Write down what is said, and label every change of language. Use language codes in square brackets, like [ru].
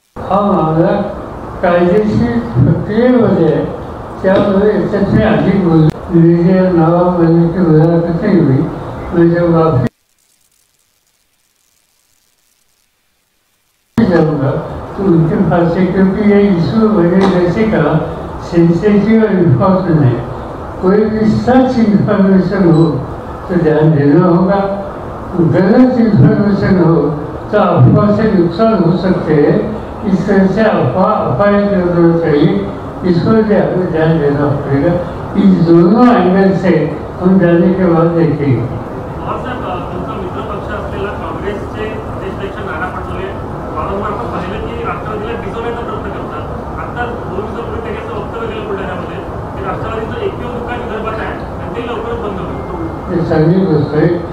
[mr] हा मामला कायदेशीर प्रक्रियेमध्ये आहे. त्यामुळे याच्यात मी अधिक बोलले नावामध्ये की मुलाखत [hi] नहीं हुई. मैं वापस जाऊँगा तो उनके पास से, क्योंकि ये इशू मैंने जैसे कहा सेंसिटिव और इम्पोर्टेंट है. कोई भी सच इंफॉर्मेशन हो तो ध्यान देना होगा. गलत इंफॉर्मेशन हो तो अफवाह से नुकसान हो सकते हैं. इस तरह से अफवाह करना चाहिए. इस पर भी हमें ध्यान देना पड़ेगा. इन दोनों एंगल से हम जाने के बाद देखेंगे. [mr] तुमचा मित्र पक्ष असलेला काँग्रेसचे देशाध्यक्ष नाना पटोले वारंवार आपण पाहिलं की राष्ट्रवादीला भिजवण्याचा प्रयत्न करतात. आता 2 दिवसापूर्वी त्यांनी असं वक्तव्य केलं बुलढाण्यामध्ये की राष्ट्रवादीचं एकमेव दुकान विदर्भात आहे आणि ते लवकरच बंद होईल. हे चांगली गोष्ट आहे.